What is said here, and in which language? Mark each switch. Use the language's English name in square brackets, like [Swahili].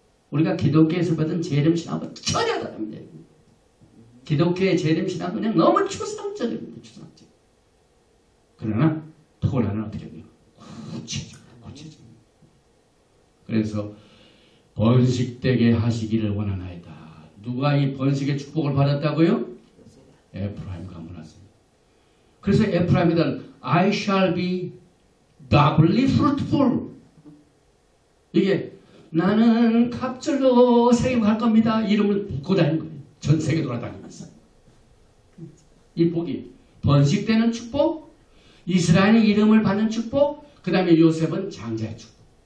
[Korean] 우리가 기독교에서 받은 재림신앙과 전혀 다릅니다. 기독교의 재림신앙은 그냥 너무 추상적입니다. 추상적. 그러나 토라는 어떻게 해요? 구체적입니다. 그래서 번식되게 하시기를 원하나이다. 누가 이 번식의 축복을 받았다고요? 에프라임과 므낫세. 그래서 에프라임이란 [English] I shall be doubly fruitful. [Korean] 이게 나는 갑절로 세계 갈 겁니다. 이름을 붙고 다니는 거예요. 전 세계 돌아다니면서. 이 복이 번식되는 축복, 이스라엘의 이름을 받는 축복, 그 다음에 요셉은 장자의 축복.